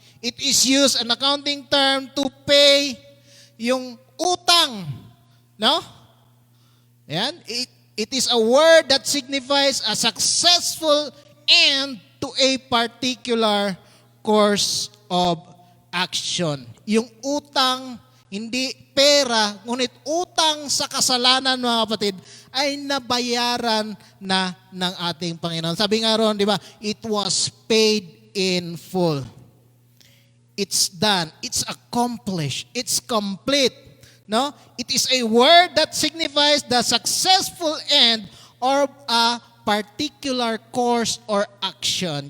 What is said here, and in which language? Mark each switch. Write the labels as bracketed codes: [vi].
[en] It is used an accounting term to pay [tl] yung utang. [en] No? Yan. It is a word that signifies a successful end to a particular course of action. [tl] Yung utang, hindi pera, ngunit utang sa kasalanan, mga kapatid, ay nabayaran na ng ating Panginoon. Sabi nga ron, di ba, [en] it was paid in full. It's done. It's accomplished. It's complete. No? It is a word that signifies the successful end or a particular course or action.